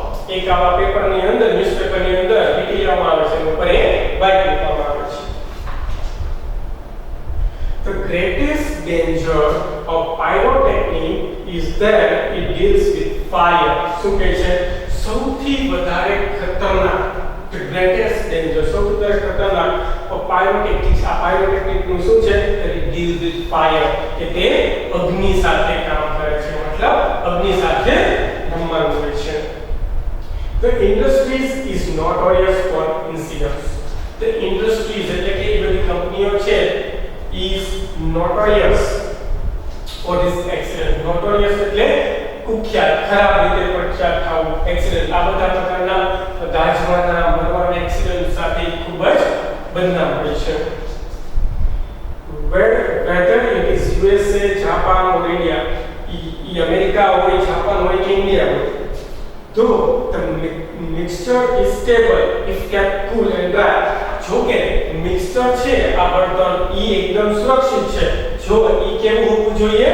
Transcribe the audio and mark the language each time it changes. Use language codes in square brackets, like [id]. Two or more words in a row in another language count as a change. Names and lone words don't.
[gu] એક આવા પેપરની અંદર ન્યૂઝપેપરની અંદર વીટી લેવામાં આવે છે અને ઉપર એ બાઇક મૂકવામાં આવે છે. [en] The greatest danger of pyrotechnic is that it deals with fire. [gu] શું કહે છે? સૌથી વધારે ખતરનાક, [en] the greatest danger, [gu] સૌથી વધારે ખતરનાક [en] of pyrotechnic, [gu] આ pyrotechnic નું શું છે? [en] That it deals with fire, [gu] કે તે અગ્નિ સાથે કામ કરે છે, મતલબ અગ્નિ સાથે રમવાનું હોય છે. [en] The industries is notorious for incidents. The industries [gu] એટલે કે એ બધી કંપનીઓ છે [en] is notorious for this accident. [gu] Notorious એટલે કુખ્યાત, ખરાબ રીતે પ્રખ્યાત થવું, એક્સિડન્ટ. આ બધા પ્રકારના દાઝવાના, મરવાના એક્સિડન્ટ સાથે ખૂબ જ બદનામ હોય છે. [en] Whether it is USA, Japan or India, [gu] એ અમેરિકા હોય, જાપાન હોય કે ઇન્ડિયા હોય, [en] though the mixture is stable if kept cool and dry. [gu] જો કે મિક્સચર છે આ બળતણ ઈ એકદમ સુરક્ષિત છે જો ઈ કેવું હોવું જોઈએ?